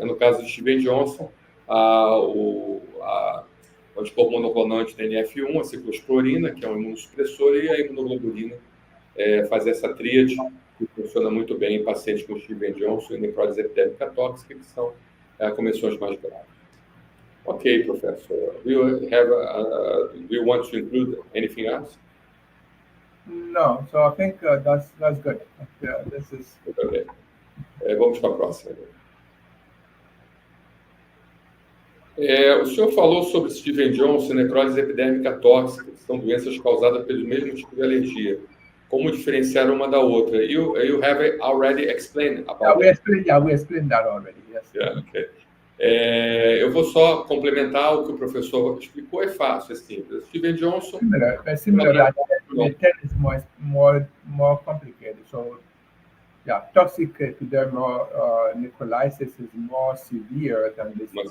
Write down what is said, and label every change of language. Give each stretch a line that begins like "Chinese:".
Portuguese: No caso de Steven Johnson, o anticorpo monoclonal anti-TNF1, a ciclosporina, que é um imunossupressor, e a imunoglobulina, fazer essa tríade, que funciona muito bem em pacientes com Steven Johnson e necrose epidêmica tóxica, que são condições mais graves. Ok, professor.
English: Do you want to include anything else? No, so I think that's good. This is...
Portuguese: Okay. Vamos para a próxima. O senhor falou sobre Steven Johnson e necrose epidêmica tóxica, que são doenças causadas pelo mesmo tipo de alergia. Como diferenciar uma da outra?
English: You have already explained about we explained that already. Yes. Yeah, okay.
Portuguese: Eu vou só complementar o que o professor explicou, é fácil, é simples. Steven Johnson...
English: Similar, the 10 is more complicated. So, yeah, toxic epidermal necrolysis is more severe than this.